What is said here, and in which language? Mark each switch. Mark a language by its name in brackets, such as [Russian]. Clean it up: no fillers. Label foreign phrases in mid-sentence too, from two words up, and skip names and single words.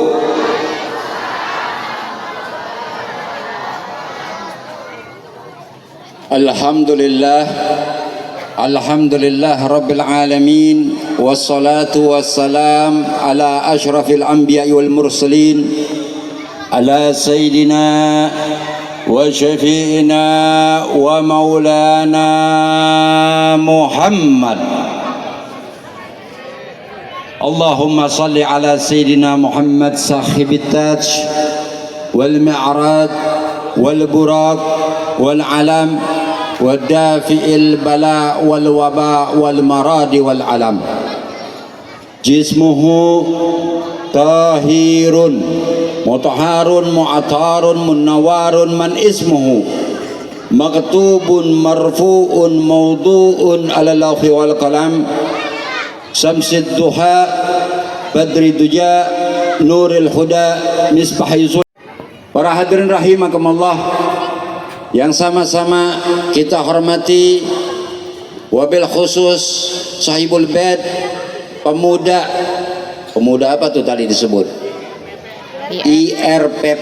[Arabic] الحمد لله رب العالمين، والصلاة والسلام على أشرف الأنبياء والمرسلين، على سيدنا وشفيعنا ومولانا محمد. اللهم صل على سيدنا محمد صاحب التاج والمعراج والبراق والعلم والدافع البلاء والوباء والمرض والألم. جسمه طاهر مطهر معطر منور من اسمه مكتوب مرفوع موضوع على اللوح والقلم شمس الضحى بدر الدجى نور الهدى مصباح الظل. [Indonesian] Para hadirin rahimakumullah yang sama-sama kita hormati, [Arabic] وبالخصوص صاحب البيت, [Indonesian] pemuda apa tuh tadi disebut? IRPP.